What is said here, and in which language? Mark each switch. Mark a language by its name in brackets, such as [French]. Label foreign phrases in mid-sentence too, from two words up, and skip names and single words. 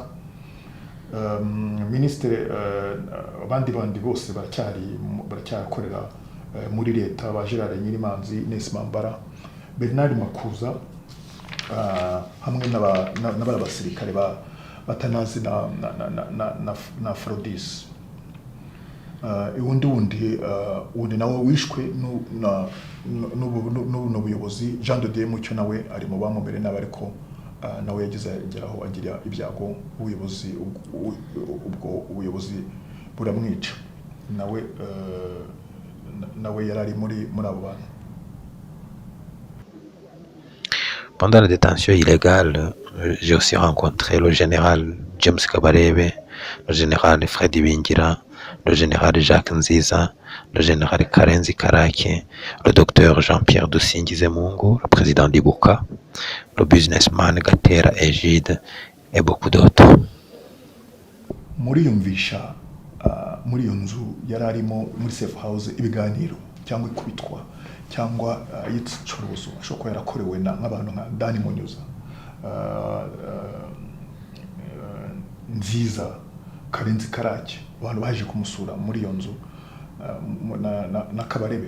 [Kinyarwanda] Minisitiri abandi bose baracyakorera muri leta, ba Gerard Nyirimanzi, Ines Mambara, Bernard Makuza, hamwe n'abasirikare batanazi na Aphrodis. Undi nawe wishwe n'ubuyobozi. Jean de Dieu Mucyo nawe ari mu bamumereye nabi, ariko nawe yagize ageraho agira ibyago, ubwo ubuyobozi buramwica. Nawe yari ari muri abo bantu. [French] Pendant la détention illégale, j'ai aussi rencontré le général James Kabarebe, le général Freddy Bingira, le général Jacques Nziza, le général Karenzi Karake, le docteur Jean-Pierre Dusingizemungu, le président d'Ibuka, le businessman Gatera Egide et beaucoup d'autres. [Kinyarwanda] Muriyumvisha muri iyo nzu yari arimo muri [English] safe house [Kinyarwanda] ibiganiro cyangwa ikubitwa cyangwa yicuruzo ashobora kuba yarakorewe nk'abantu nka Dani Munyuza, Nziza, Karenzi Karake, abantu baje kumusura muri iyo nzu, na Kabarebe.